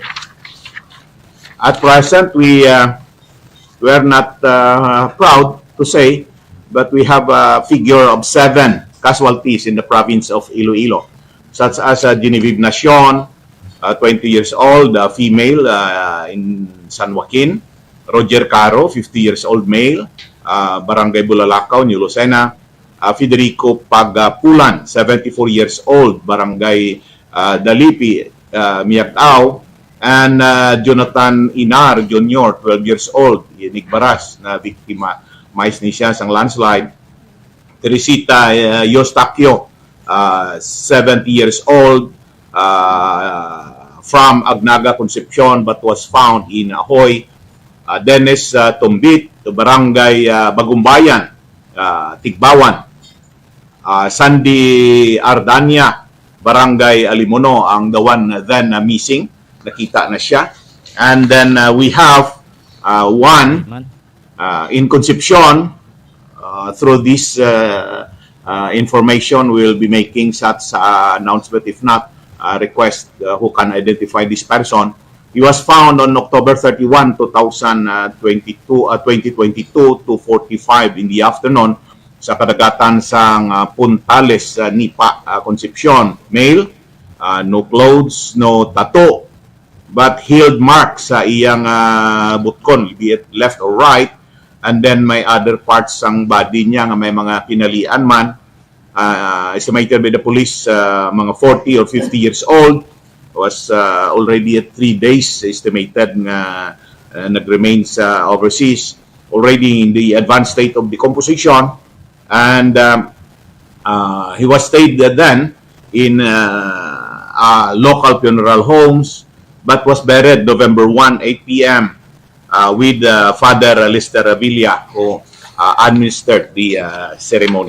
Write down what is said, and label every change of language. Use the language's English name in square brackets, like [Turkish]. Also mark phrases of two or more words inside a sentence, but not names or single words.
[English] At present, we are not proud to say, but we have a figure of 7 casualties in the province of Iloilo, such as Genevieve Nacion, 20 years old, female, in San Joaquin; Roger Caro, 50 years old, male, Barangay Bulalakaw, New Lucena; Federico Pagpulan, 74 years old, Barangay Dalipi, Miagao; and Jonathan Inar Jr., 12 years old, Nigbaras, [Hiligaynon] na biktima mais ni siya sang landslide. [English] Teresita Eustaquio, 70 years old, from Agnaga, Concepcion, but was found in Ahoy. Dennis Tumbit, Barangay Bagumbayan, Tigbawan. Sandy Ardania, Barangay Alimono, ang the one then missing. [Hiligaynon] Nakita na siya. [English] And then we have one in Concepcion. Through this information, we'll be making such announcement. If not, request who can identify this person. He was found on October 31, 2022 to 45 in the afternoon [Hiligaynon] sa kadagatan sang Puntales, [English] Nipa, Concepcion. Male, no clothes, no tattoo, but healed marks [Hiligaynon] sa iyang butkon, [English] be it left or right, and then may other parts [Hiligaynon] sang body niya nga may mga pinalian man. [English] Estimated by the police, mga 40 or 50 years old, was already at 3 days estimated [Hiligaynon] nga nag-remain sa overseas, [English] already in the advanced state of decomposition, and he was stayed then in local funeral homes, but was buried November 1, 8 p.m. With Father Lister Villa, who administered the ceremony.